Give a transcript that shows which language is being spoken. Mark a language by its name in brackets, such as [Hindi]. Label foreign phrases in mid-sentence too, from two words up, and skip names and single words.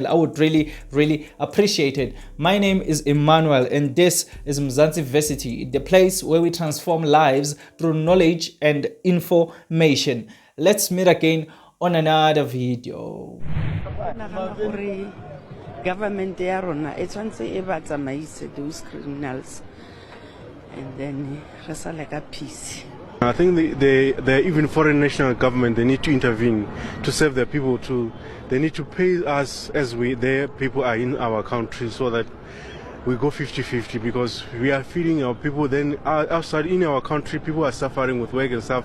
[English] I would really appreciate it. My name is Emmanuel and this is Mzansi Versity, the place where we transform lives through knowledge and information. Let's meet again on another video. [Tswana] Government ya rona e tshwantse e ba tsamaise [English] those criminals and then [Tswana] re sa leka peace. [English] I think the even foreign national government, they need to intervene to save their people too. They need to pay us as their people are in our country, so that we go 50-50, because we are feeding our people. Then outside in our country, people are suffering with work and stuff.